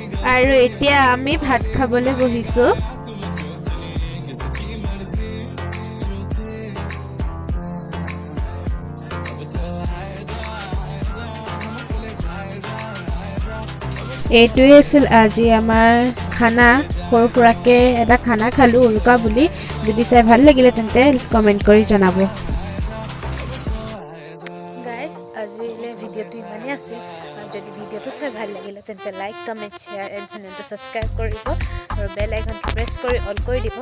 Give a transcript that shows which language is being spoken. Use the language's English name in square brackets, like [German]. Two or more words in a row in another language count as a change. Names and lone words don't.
[Assamese] আৰু এতিয়া আমি ভাত খাবলৈ বহিছো। [Hindi] तुम क्यों सुनी किसकी मर्जी जो थे, अब तो आए जा हमको ले जाए जा। [Assamese] এইটোৱে আছিল আজি আমাৰ খানা। সৰু সুৰাকে এটা খানা খালো উৰুকা বুলি। যদি চাই ভাল লাগিলে তেন্তে কমেণ্ট কৰি জনাব। গাইজ আজিলৈ ভিডিঅ'টো ইমানেই আছিল। আৰু যদি ভিডিঅ'টো চাই ভাল লাগিলে তেন্তে [English] like comment share and channel [Assamese] ছাবস্ক্ৰাইব কৰিব আৰু [English] bell icon [Assamese] প্ৰেছ কৰি অল কৰি দিব।